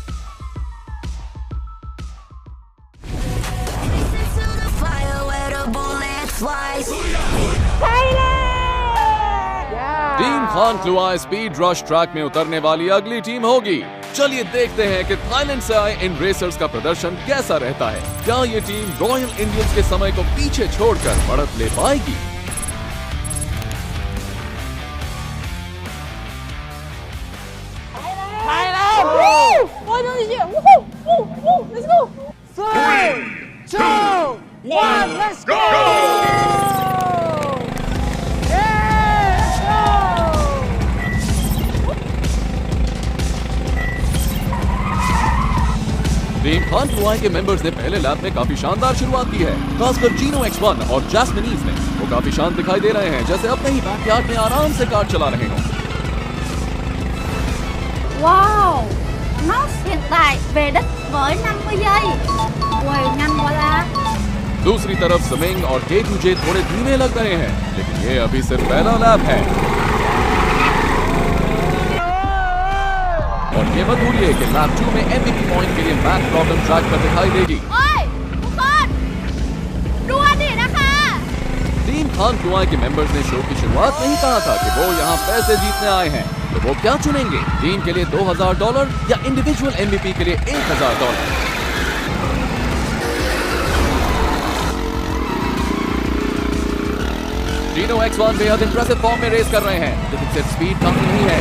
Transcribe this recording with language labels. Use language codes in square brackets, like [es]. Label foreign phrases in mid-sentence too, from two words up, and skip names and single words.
[hi] टीम खान क्लुआई स्पीड रश ट्रैक में उतरने वाली अगली टीम होगी। चलिए देखते हैं कि थाईलैंड से आए इन रेसर्स का प्रदर्शन कैसा रहता है। क्या ये टीम रॉयल इंडियंस के समय को पीछे छोड़कर बढ़त ले पाएगी? [vi] Ôi, nó gì vậy? Woohoo! Woo! Woo! [en] Let's go! 3, 2, 1, let's go! [hi] टीम खान क्लुआई के मेंबर्स ने पहले लैप में काफी शानदार शुरुआत की है, खासकर जीनो X1 और जैस्मिनीज ने। वो काफी शांत दिखाई दे रहे हैं, जैसे अपने ही बैकयार्ड में आराम से कार चला रहे हों। [vi] Wow, Nox hiện tại về đích với 50 giây. Ui, nhanh quá la. [hi] दूसरी तरफ समिंग और K2J थोड़े धीमे लग रहे हैं, लेकिन ये अभी सिर्फ पहला लैप है। और ये मत भूलिए कि लैप 2 में [en] MVP point [hi] के लिए [en] math problem track [hi] पर दिखाई देगी। [vi] Ôi,ทุกคน đua đi นะคะ [hi] टीम खान क्लुआई के मेंबर्स ने शो की शुरुआत में ही कहा था कि वो यहाँ पैसे जीतने आए हैं, तो वो क्या चुनेंगे? टीम के लिए $2000 या [en] individual MVP [hi] के लिए $1000? जीनो X1 बेहद [en] impressive form [hi] में रेस कर रहे हैं, लेकिन सिर्फ स्पीड काफी नहीं है।